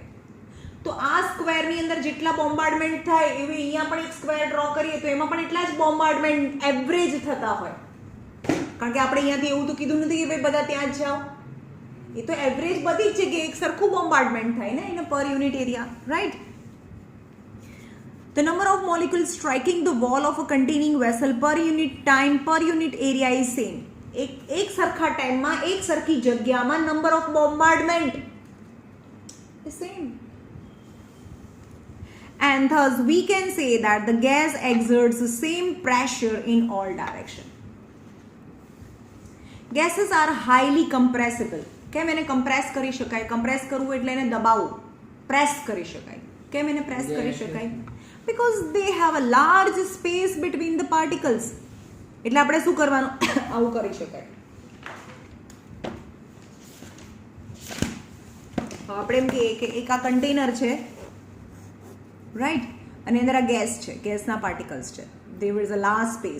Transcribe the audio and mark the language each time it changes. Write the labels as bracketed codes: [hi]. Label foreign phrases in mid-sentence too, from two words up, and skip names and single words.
[gu] તો આ સ્ક્વેરની અંદર જેટલા બોમ્બાર્ડમેન્ટ થાય એવી અહીંયા પણ એક સ્ક્વેર ડ્રો કરીએ તો એમાં પણ એટલા જ [en] bombardment average [gu] થતા હોય. કારણ કે આપણે અહીંયાથી એવું તો કીધું નથી કે ભાઈ બધા ત્યાં જ જાઓ. એ તો એવરેજ બધી જ જગ્યાએ એક સરખું બોમ્બાર્ડમેન્ટ થાય ને એને [en] per unit area. [gu] રાઈટ? [en] The number of molecules striking the wall of a containing vessel per unit time per unit area is same. [gu] એક સરખા ટાઈમમાં એક સરખી જગ્યામાં [en] number of bombardment is same. and thus we can say that the gas exerts the same pressure in all direction. Gases are highly compressible. [gu] કેમ એને કમ્પ્રેસ કરી શકાય? કમ્પ્રેસ કરવું એટલે એને દબાવવું, પ્રેસ કરી શકાય. કેમ એને પ્રેસ કરી શકાય? [en] Because they have a large space between the particles. [gu] એટલે આપણે શું કરવાનું? આવું કરી શકાય. આપણે એમ કહીએ કે એક આ કન્ટેનર છે, રાઈટ, અને અંદર આ ગેસ છે, ગેસના પાર્ટિકલ્સ છે, [en] there is a large space.